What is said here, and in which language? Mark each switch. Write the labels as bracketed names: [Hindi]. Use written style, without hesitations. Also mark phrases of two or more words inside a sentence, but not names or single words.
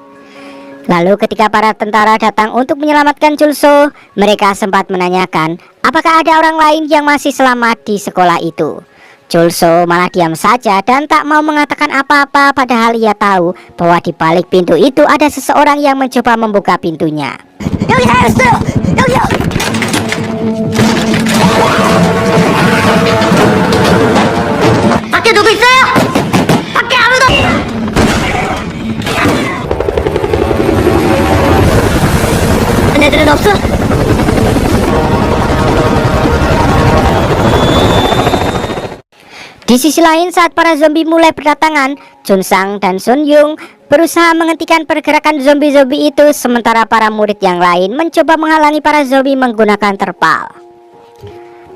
[Indonesian] Lalu ketika para tentara datang untuk menyelamatkan Chulso, mereka sempat menanyakan apakah ada orang lain yang masih selamat di sekolah itu. Chulso malah diam saja dan tak mau mengatakan apa-apa, padahal ia tahu bahwa di balik pintu itu ada seseorang yang mencoba membuka pintunya. [Korean] 여기 살았어요. 여기요. 밖에 누구 있어요? 밖에 아무도. 애들은 없어? [Indonesian] Di sisi lain, saat para zombie mulai berdatangan, Chunsang dan Sun Yung berusaha menghentikan pergerakan zombie-zombie itu, sementara para murid yang lain mencoba menghalangi para zombie menggunakan terpal.